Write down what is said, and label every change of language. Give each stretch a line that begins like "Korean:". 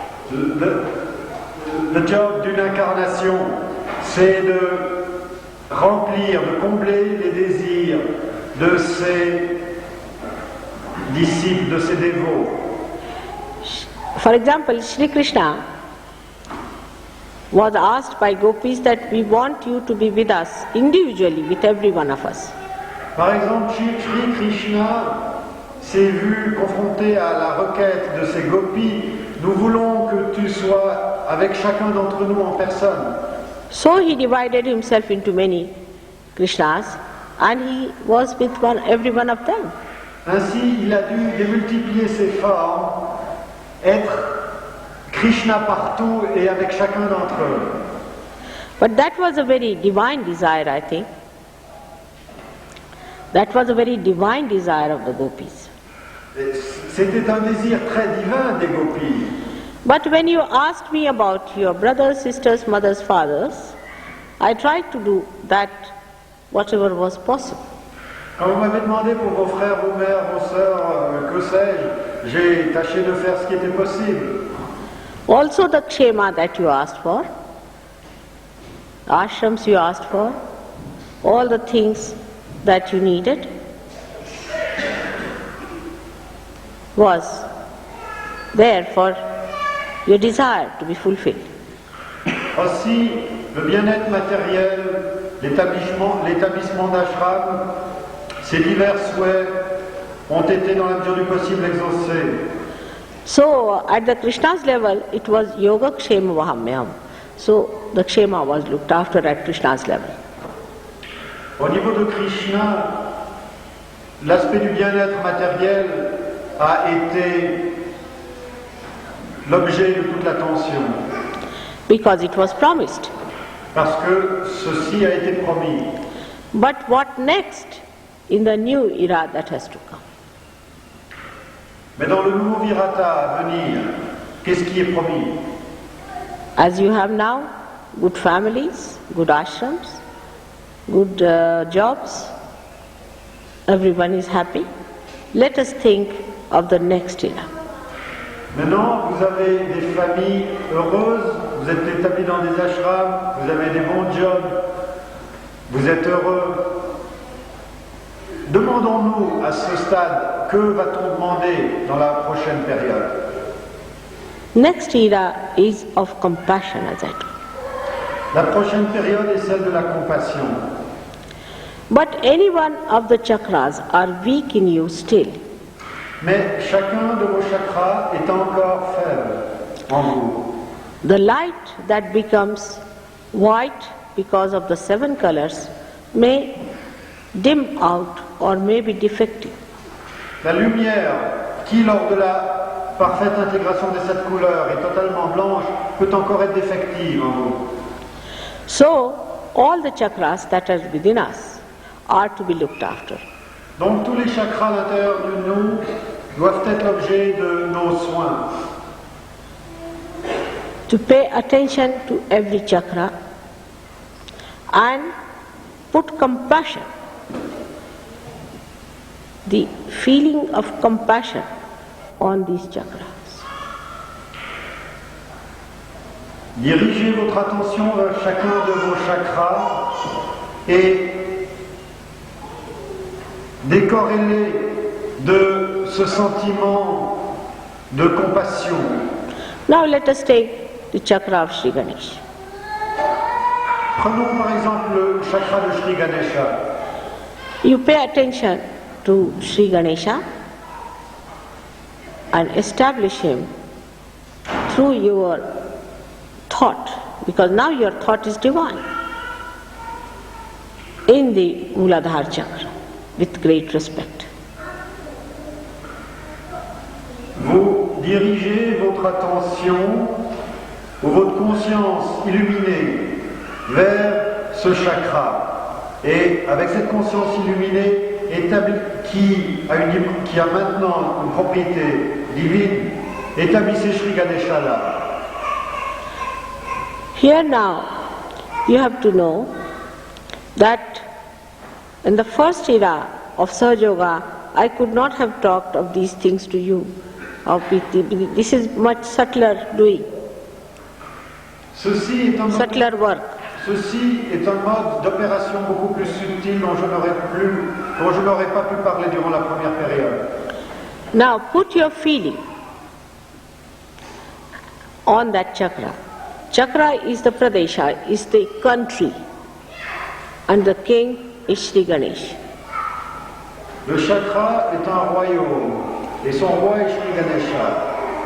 French: Le job d'une incarnation, c'est de remplir, de combler les désirs de ses disciples, de ses dévots.
English: For example, Shri Krishna was asked by gopis that we want you to be with us individually, with every one of us.
French: Par exemple, Shri Krishna s'est vu confronté à la requête de ses gopis. Nous voulons que tu sois avec chacun d'entre nous en personne.
English: So he divided himself into many Krishnas and he was with every one of them.
French: Ainsi, il a dû démultiplier ses formes, être Krishna partout et avec chacun d'entre eux.
English: But that was a very divine desire, I think. That was a very divine desire of the gopis.
French: C'était un désir très divin des gopis.
English: But when you asked me about your brothers, sisters, mothers, fathers, I tried to do that whatever was possible.
French: Quand vous m'avez demandé pour vos frères, vos mères, vos sœurs, que sais-je, j'ai tâché de faire ce qui était possible.
English: Also the kshema that you asked for, ashrams you asked for, all the things that you needed was there for your desire to be fulfilled.
French: Aussi, le bien-être matériel, l'établissement d'ashram, ces divers souhaits ont été dans la mesure du possible exaucés.
English: So at the Krishna's level, it was
Sanskrit: yoga kshema vahamyam.
English: So the kshema was looked after at Krishna's level.
French: Au niveau de Krishna, l'aspect du bien-être matériel a été l'objet de toute l'attention.
English: Because it was promised.
French: Parce que ceci a été promis.
English: But what next in the new era that has to come?
French: Mais dans le nouveau virata à venir, qu'est-ce qui est promis?
English: As you have now, good families, good ashrams, good jobs, everyone is happy. Let us think of the next era.
French: Maintenant, vous avez des familles heureuses, vous êtes établis dans des ashrams, vous avez des bons jobs, vous êtes heureux. Demandons-nous à ce stade, que va-t-on demander dans la prochaine période?
English: Next era is of compassion, as I told.
French: La prochaine période est celle de la compassion.
English: But any one of the chakras are weak in you still.
French: Mais chacun de vos chakras est encore faible en vous.
English: The light that becomes white because of the 7 colors may dim out or may be defective.
French: La lumière qui, lors de la parfaite intégration des 7 couleurs, est totalement blanche, peut encore être défective en vous.
English: So, all the chakras that are within us are to be looked after.
French: Donc tous les chakras à l'intérieur de nous doivent être l'objet de nos soins.
English: To pay attention to every chakra and put compassion, the feeling of compassion on these chakras.
French: Dirigez votre attention vers chacun de vos chakras et décorrélez de ce sentiment de compassion.
English: Now let us take the chakra of Shri Ganesh.
French: Prenons par exemple le chakra de Shri Ganesha.
English: You pay attention to Shri Ganesha and establish him through your thought, because now your thought is divine, in the Muladhara chakra with great respect.
French: Vous dirigez votre attention ou votre conscience illuminée vers ce chakra. Et avec cette conscience illuminée qui a maintenant une propriété divine, établissez Shri Ganesha là.
English: Here now you have to know that in the first era of Sahaja Yoga, I could not have talked of these things to you. This is much subtler doing, subtler work.
French: Ceci est un mode d'opération beaucoup plus subtil dont je n'aurais pas pu parler durant la première période.
English: Now put your feeling on that chakra. Chakra is the Pradesha, is the country, and the king is Shri Ganesh.
French: Le chakra est un royaume et son roi est Shri Ganesha.